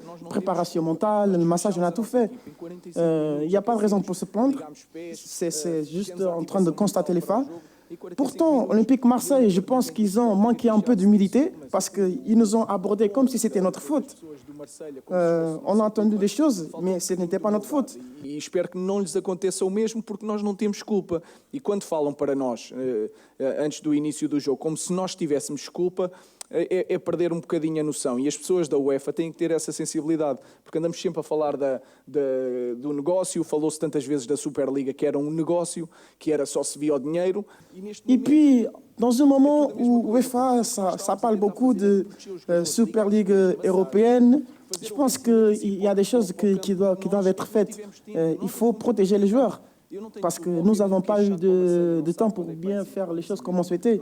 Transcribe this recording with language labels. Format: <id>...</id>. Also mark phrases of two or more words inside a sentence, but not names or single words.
<fr>Préparation mentale, le massage, on a tout fait. Il n'y a pas de raison pour se plaindre. C'est juste en train de constater les faits. Pourtant, Olympique Marseille, je pense qu'ils ont manqué un peu d'humilité parce qu'ils nous ont abordés comme si c'était notre faute. On a entendu des choses, mais ce n'était pas notre faute.</fr> <pt>E espero que não lhes aconteça o mesmo, porque nós não temos culpa. E quando falam para nós, antes do início do jogo, como se nós tivéssemos culpa, é perder um bocadinho a noção. E as pessoas da UEFA têm que ter essa sensibilidade, porque andamos sempre a falar do negócio, falou-se tantas vezes da Superliga, que era um negócio, que era só se via o dinheiro.</pt> <fr>Et puis, dans un moment où UEFA, ça parle beaucoup de Super League européenne, je pense qu'il y a des choses qui doivent être faites. Il faut protéger les joueurs. Parce que nous n'avons pas eu de temps pour bien faire les choses comme on souhaitait.</fr>